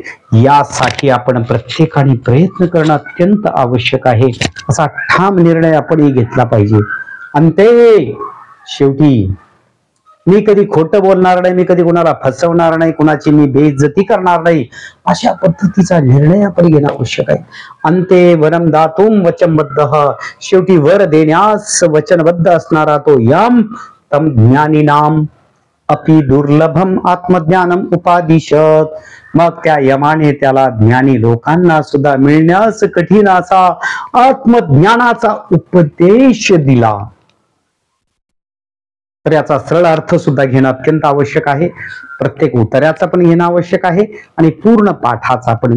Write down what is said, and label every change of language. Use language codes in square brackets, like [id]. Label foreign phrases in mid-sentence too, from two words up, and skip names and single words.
[mr] यासाठी आपण प्रत्येकाने प्रयत्न करणं अत्यंत आवश्यक आहे. असा ठाम निर्णय आपणही घेतला पाहिजे. आणि ते शेवटी मी कधी खोटं बोलणार नाही, मी कधी कोणाला फसवणार नाही, कुणाची मी बेइज्जती करणार नाही, अशा पद्धतीचा निर्णय आपण घेणं आवश्यक आहे. [sa] अंते वरम दातुम वचनबद्ध. [mr] शेवटी वर देण्यास वचनबद्ध असणारा तो [sa] यम तम ज्ञानीनाम अपि दुर्लभम आत्मज्ञानम उपादिशत. [mr] मग त्या यमाने त्याला ज्ञानी लोकांना सुद्धा मिळण्यास कठीण असा आत्मज्ञानाचा उपदेश दिला. तर याचा सरळ अर्थ सुद्धा घेणं अत्यंत आवश्यक आहे. प्रत्येक उत्तराचा पण घेणं आवश्यक आहे आणि पूर्ण पाठाचा पण.